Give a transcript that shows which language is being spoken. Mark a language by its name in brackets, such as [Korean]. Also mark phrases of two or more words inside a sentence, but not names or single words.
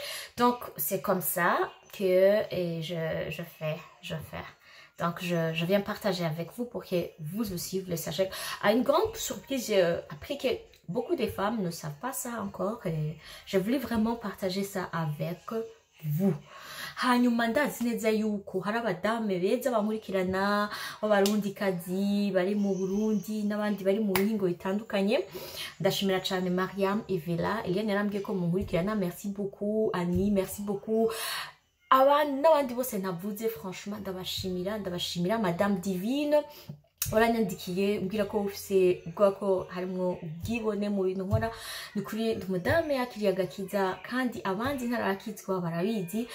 [French] Donc, c'est comme ça que je fais. Donc, je viens partager avec vous pour que vous aussi, vous le sachiez. À une grande surprise, j'ai appris que beaucoup de femmes ne savent pas ça encore et je voulais vraiment partager ça avec vous. [Rundi] Hanyuma ndazi neza yuko hari abadamu beza bankurikirana b'abarundikazi bari mu Burundi n'abandi bari mu bihingo bitandukanye. Ndashimira cyane Mariam Evela, Eliane yarambwiye ko munkurikirana, [French] merci beaucoup Annie, merci beaucoup [Rundi] n'abandi bose navuze. Franchement ndabashimira Madame Divine waranyandikiye umbwira ko ufise ubwoba ko harimo ubwibone mu bintu nkora. Ni kuri umudame yakiriye agakiza kandi abandi ntarakizwa barabizi.